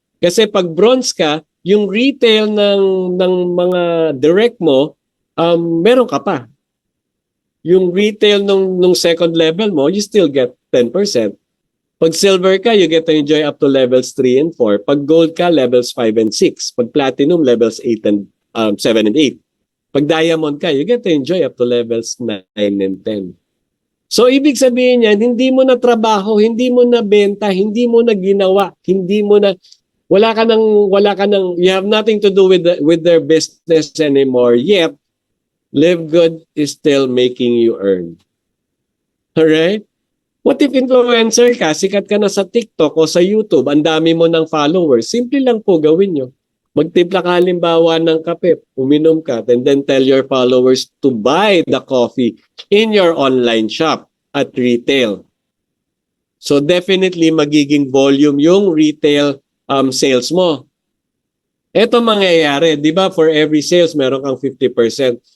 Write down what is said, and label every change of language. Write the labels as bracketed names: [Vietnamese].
[Filipino] Kasi pag bronze ka, yung retail ng mga direct mo, meron ka pa. Yung retail nung second level mo, [English] you still get 10%. [Filipino] Pag silver ka, [English] you get to enjoy up to levels 3 and 4. [Filipino] Pag gold ka, [English] levels 5 and 6. [Filipino] Pag platinum, [English] levels 8 and 7 and 8. [Filipino] Pag diamond ka, [English] you get to enjoy up to levels 9 and 10. [Filipino] So, ibig sabihin yan, hindi mo na trabaho, hindi mo na benta, hindi mo na ginawa, wala ka nang, [English] you have nothing to do with their business anymore, yet, Live Good is still making you earn. Alright? [Filipino] What if influencer ka, sikat ka na sa TikTok o sa YouTube, ang dami mo ng followers, simple lang po gawin nyo. Magtimpla ka halimbawa ng kape, uminom ka, [English] and then tell your followers to buy the coffee in your online shop at retail. [Filipino] So definitely magiging volume yung retail sales mo. Ito mangyayari, di ba, for every sales meron kang 50%.